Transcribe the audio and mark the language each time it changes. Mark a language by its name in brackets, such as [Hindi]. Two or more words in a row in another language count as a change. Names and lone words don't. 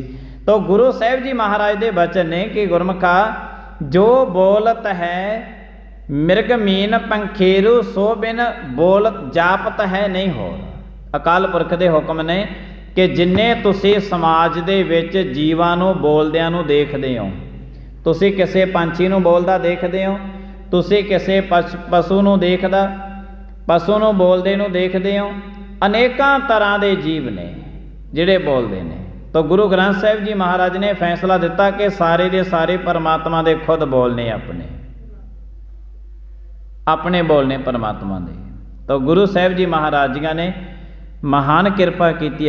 [Punjabi] ਤਾਂ ਗੁਰੂ ਸਾਹਿਬ ਜੀ ਮਹਾਰਾਜ ਦੇ ਬਚਨ ਨੇ ਕਿ ਗੁਰਮੁਖਾ ਜੋ ਬੋਲਤ ਹੈ ਮਿਰਗ ਮੀਨ ਪੰਖੇਰੂ ਸੋ ਬਿਨ ਬੋਲਤ ਜਾਪਤ ਹੈ ਨਹੀਂ ਹੋ। ਅਕਾਲ ਪੁਰਖ ਦੇ ਹੁਕਮ ਨੇ ਕਿ ਜਿੰਨੇ ਤੁਸੀਂ ਸਮਾਜ ਦੇ ਵਿੱਚ ਜੀਵਾਂ ਨੂੰ ਬੋਲਦਿਆਂ ਨੂੰ ਦੇਖਦੇ ਹੋ, ਤੁਸੀਂ ਕਿਸੇ ਪੰਛੀ ਨੂੰ ਬੋਲਦਾ ਦੇਖਦੇ ਹੋ, ਤੁਸੀਂ ਕਿਸੇ ਪਸ਼ੂ ਨੂੰ ਦੇਖਦਾ, ਪਸ਼ੂ ਨੂੰ ਬੋਲਦੇ ਨੂੰ ਦੇਖਦੇ ਹੋ, ਅਨੇਕਾਂ ਤਰ੍ਹਾਂ ਦੇ ਜੀਵ ਨੇ ਜਿਹੜੇ ਬੋਲਦੇ ਨੇ। ਤਾਂ ਗੁਰੂ ਗ੍ਰੰਥ ਸਾਹਿਬ ਜੀ ਮਹਾਰਾਜ ਨੇ ਫੈਸਲਾ ਦਿੱਤਾ ਕਿ ਸਾਰੇ ਦੇ ਸਾਰੇ ਪਰਮਾਤਮਾ ਦੇ ਖੁਦ ਬੋਲਨੇ, ਆਪਣੇ ਬੋਲਨੇ ਪਰਮਾਤਮਾ ਦੇ। ਤਾਂ ਗੁਰੂ ਸਾਹਿਬ ਜੀ ਮਹਾਰਾਜ ਜੀਆਂ ਨੇ ਮਹਾਨ ਕਿਰਪਾ ਕੀਤੀ ਹੈ।